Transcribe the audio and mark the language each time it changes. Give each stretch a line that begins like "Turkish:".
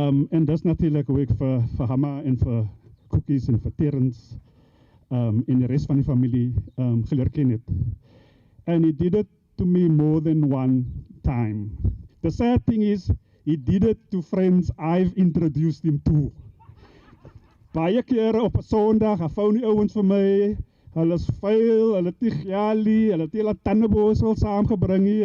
Afrikaans: En dis natuurlik hoe ek vir Hamma en vir Cookies en vir Terrence en die rest van die familie geleer ken het.
English: And he did it to me more than one time. The sad thing is, he did it to friends I've introduced him to.
Afrikaans: Baie kere op 'n Sondag, hy phone die ouens vir my. Hulle is vuil, hulle het nie gialie, hulle het nie hulle tandeborsel saamgebring nie.